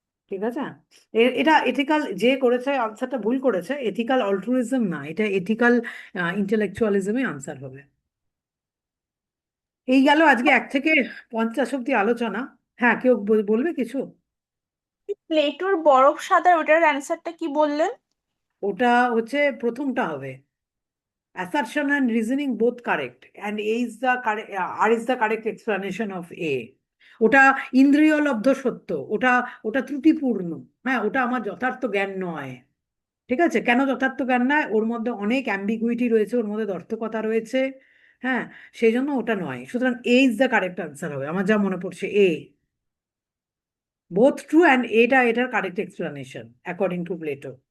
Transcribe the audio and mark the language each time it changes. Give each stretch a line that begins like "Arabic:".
Bangla: ঠিক আছে, এটা এথিক্যাল যে করেছে আনসারটা ভুল করেছে, এথিক্যাল অল্ট্রুইজম না, এটা এথিক্যাল ইন্টেলেকচুয়ালিজমে আনসার হবে। এই গেল আজকে 1 থেকে 50 অব্দি আলোচনা। হ্যাঁ, কেউ বলবে কিছু? প্লেটোর বরফ সাদা ওটার অ্যান্সারটা কি বললেন? ওটা হচ্ছে প্রথমটা হবে,
English: assertion and reasoning both correct and A is the correct, R is the correct explanation of A.
Bangla: ওটা ইন্দ্রিয় লব্ধ সত্য, ওটা ওটা ত্রুটিপূর্ণ। হ্যাঁ, ওটা আমার যথার্থ জ্ঞান নয়। ঠিক আছে, কেন যথার্থ জ্ঞান নয়? ওর মধ্যে অনেক অ্যাম্বিগুইটি রয়েছে, ওর মধ্যে দ্ব্যর্থকতা রয়েছে। হ্যাঁ, সেই জন্য ওটা নয়।
English: সুতরাং A is the correct answer হবে,
Bangla: আমার যা মনে পড়ছে
English: A. Both true and এটার correct explanation according to Plato.